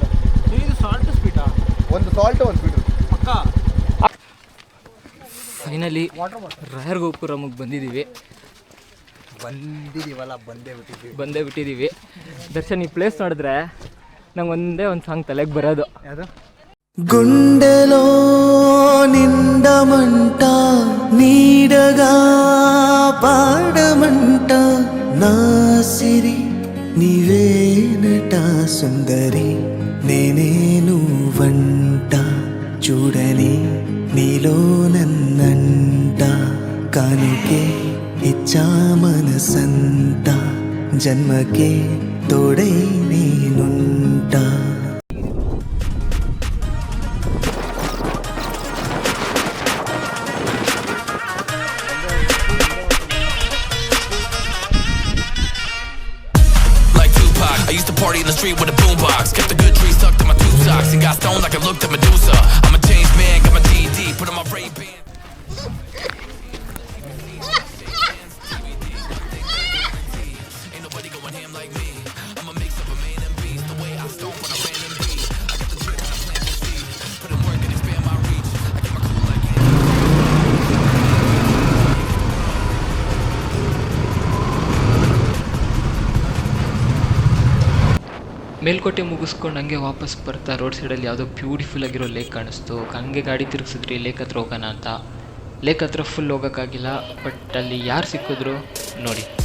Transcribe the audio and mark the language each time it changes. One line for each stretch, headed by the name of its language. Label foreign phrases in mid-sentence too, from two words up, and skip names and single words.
Kannada: ಸಾಲ್ಟ್ ಸ್ವೀಟಾ? ಒಂದು ಸಾಲ್ಟ್, ಒಂದು ಸ್ವೀಟ್. ಫೈನಲಿ ರಾಯರ್ ಗೋಪುರಮ್ಗೆ ಬಂದಿದ್ದೀವಿ. ಬಂದೇ ಬಿಟ್ಟಿದ್ದೀವಿ. ದರ್ಶನ್, ಈ ಪ್ಲೇಸ್ ನೋಡಿದ್ರೆ ನಂಗೆ ಒಂದೇ ಒಂದು ಸಾಂಗ್ ತಲೆಗೆ ಬರೋದು. ಯಾವುದು?
Telugu: గుండెలో నిండమంట నీడగా పాడమంట నా సిరి నీవేనట సుందరి నేనే నువ్వంట చూడని నీలో నన్నంట కానుకే ఇచ్చా మనసంత జన్మకే తోడై నేనుంటా.
English: I used to party in the street with a boombox. Kept a good tree stuck to my two socks and got stoned like I looked at Medusa. I'm a changed man, got my DD, put on my Ray-Ban. Ain't nobody going ham like me. I'm a mix of a man and beast. The way I stomp on a random beat. I got the drip and I plant the seed. Put in work and expand my reach. I get my cool like it.
Kannada: ಮೇಲ್ಕೋಟೆ ಮುಗಿಸ್ಕೊಂಡು ಹಂಗೆ ವಾಪಸ್ ಬರ್ತಾ ರೋಡ್ ಸೈಡಲ್ಲಿ ಯಾವುದೋ ಬ್ಯೂಟಿಫುಲ್ ಆಗಿರೋ ಲೇಕ್ ಕಾಣಿಸ್ತು. ಹಂಗೆ ಗಾಡಿ ತಿರುಗಿಸಿದ್ರಿ ಲೇಕ್ ಹತ್ರ ಹೋಗೋಣ ಅಂತ. ಲೇಕ್ ಹತ್ರ ಫುಲ್ ಹೋಗೋಕ್ಕಾಗಿಲ್ಲ, ಬಟ್ ಅಲ್ಲಿ ಯಾರು ಸಿಕ್ಕಿದ್ರು ನೋಡಿ.